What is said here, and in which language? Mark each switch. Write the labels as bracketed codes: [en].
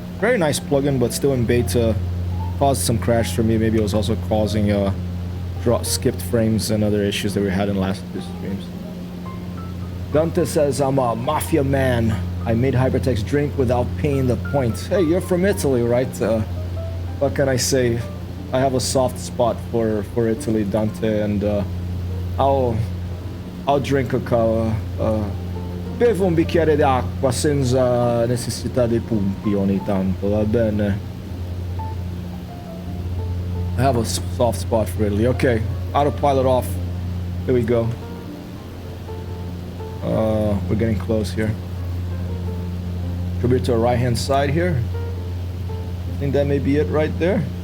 [en] Very nice plugin, but still in beta, caused some crash for me. Maybe it was also causing skipped frames and other issues that we had in last two streams. Dante says, I'm a mafia man. I made Hypertext drink without paying the points. Hey, you're from Italy, right? What can I say? I have a soft spot for Italy, Dante, and I'll drink a [it] bevo un bicchiere d'acqua senza necessità dei punti ogni tanto, va bene? [en] I have a soft spot for Italy. Okay, autopilot off. Here we go. We're getting close here. Should be to our right hand side here. I think that may be it right there.